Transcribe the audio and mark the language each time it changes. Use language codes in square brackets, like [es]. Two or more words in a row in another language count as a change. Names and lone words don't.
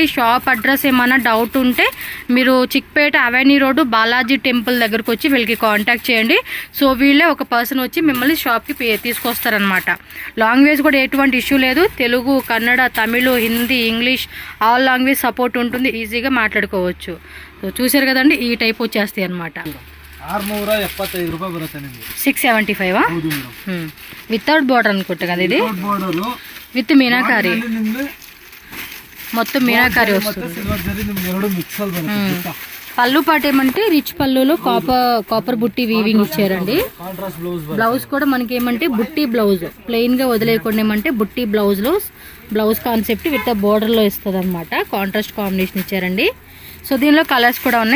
[en] shop address [te] ఏమైనా డౌట్ ఉంటే మీరు చిక్పేట అవెన్యూ రోడ్డు బాలాజీ టెంపుల్ దగ్గరకు వచ్చి వీళ్ళకి కాంటాక్ట్ చేయండి. సో వీళ్ళే ఒక పర్సన్ వచ్చి మిమ్మల్ని షాప్కి తీసుకొస్తారనమాట. లాంగ్వేజ్ కూడా ఎటువంటి ఇష్యూ లేదు. తెలుగు, కన్నడ, తమిళ్, హిందీ, ఇంగ్లీష్ [en] all language support [te] ఉంటుంది. ఈజీగా మాట్లాడుకోవచ్చు. సో చూసారు కదండి, ఈ టైప్ వచ్చేస్తాయి అనమాట. [kn] 675 ರೂಪಾಯಿ ಬರುತ್ತೆ ನಿಮಗೆ. 675 ಹೌದು ಮೇಡಮ್. [en] without border [te] అనుకుంటా కదా ఇది. బోర్డర్ విత్ మీనాకారి, మొత్తం మీనాకారి వస్తుంది. [kn] సిల్వర్ జరీ నిಮಗೆ ಎರಡು ಮಿಕ್ಸ್ ಅಲ್ಲಿ ಬರುತ್ತೆ. [te] పళ్ళు పాట ఏమంటే రిచ్ పళ్ళులో కాపర్ బుట్టి వీవింగ్ ఇచ్చారండి. కాంట్రాస్ట్ బ్లౌజ్ కూడా మనకి ఏమంటే బుట్టి బ్లౌజ్, ప్లెయిన్ గా వదిలేయకుండా ఏమంటే బుట్టి బ్లౌజ్ కాన్సెప్ట్ [en] with border [te] లో ఇస్తుంది అనమాట. [en] contrast combination [te] ఇచ్చారండి. సో దీనిలో కలర్స్ కూడా ఉన్నాయి.